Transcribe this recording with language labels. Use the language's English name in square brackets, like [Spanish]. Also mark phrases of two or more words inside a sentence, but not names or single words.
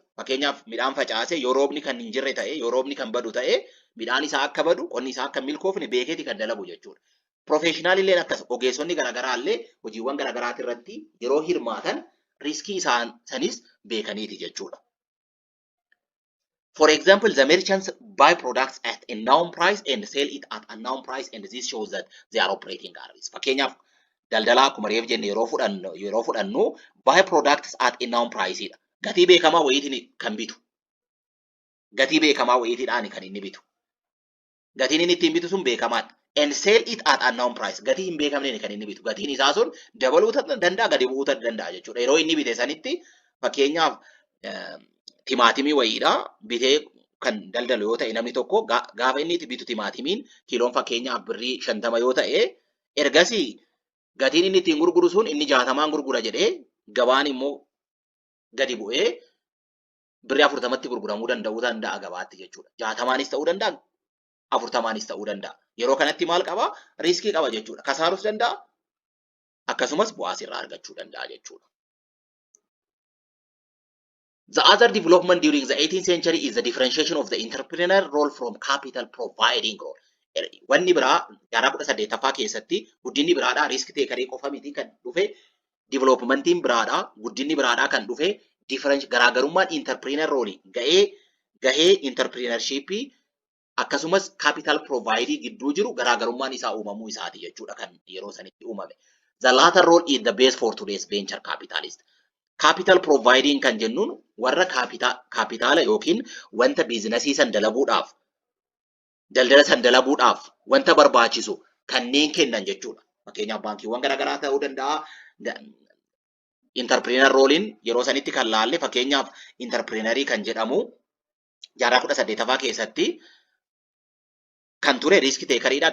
[Oromo] Fakkeenyaaf midhaan facaase yoo roobni kan hin jirre ta'e, yoo roobni kan badu ta'e, midhaan isaa akka badu, qonni isaa akka milkoofne beekeeti kan dalagu jechuudha. Professional illee akkas ogeessonni garaagaraa illee hojiiwwan garaagaraa irratti yeroo hirmaatan riskii isaan sanis beekaniiti jechuudha. [English] For example, the merchants buy products at a known price and sell it at a known price, and this shows that they are operating at risk. [Oromo] Fakkeenyaaf daldalaa akkuma reef jenne yeroo fudhannu [English] buy products at a known price [Oromo] dha. Gatii beekamaa wayiitiin kan bitu. Gatii beekamaa wayiitiidhaan kan inni bitu. Gatiin inni ittiin bitu sun beekamaadha. [English] And sell it at a known price. [Oromo] Gatii hin beekamneen kan inni bitu. Gatiin isaa sun dabaluu danda'a, gadi bu'uu danda'a jechuudha. Yeroo inni bite sanitti fakkeenyaaf timaatimii wayiidha bitee kan daldalu yoo ta'e namni tokko gaafa inni bitu timaatimiin kiiloon fakkeenyaaf birrii 50 yoo ta'e ergasii gatiin inni ittiin gurguru sun inni 60 gurgura jedhee gabaan immoo gadi bu'ee birrii 40tti gurguramuu danda'uu danda'a gabaatti jechuudha. 60maanis ta'uu danda'a, 40maanis ta'uu danda'a. Yeroo kanatti maal qaba? Riskii qaba jechuudha. Kasaarus danda'a, akkasumas bu'aas irraa argachuu danda'a jechuudha. [English] The other development during the 18th century is the differentiation of the entrepreneur role from capital providing role. [Oromo] Wanni biraa jaarraa 18ffaa keessatti guddinni biraadhaa risk takerii qofa miti kan dhufe, developmentiin biraadhaa guddinni biraadhaa kan dhufe, garaagarummaan [English] entrepreneur role [Oromo] gahee entrepreneurship akkasumas [English] capital providing [Oromo] gidduu jiru garaagarummaan isaa uumamuu isaati jechuudha kan yeroo sanitti uumame. [English] The latter role is the base for today's venture capitalist. Capital providing [Oromo] kan jennuun warra kaapitaala yookiin wanta biizinasii san dalaguudhaaf, daldala san dalaguudhaaf wanta barbaachisu kanneen kennan jechuudha. Fakkeenyaaf baankiiwwan garaagaraa ta'uu danda'a. Entrepreneur rooliin yeroo sanitti kan laalle fakkeenyaaf entrepreneurii kan jedhamu jaarraa 18ffaa keessatti kan ture risk takeriidha.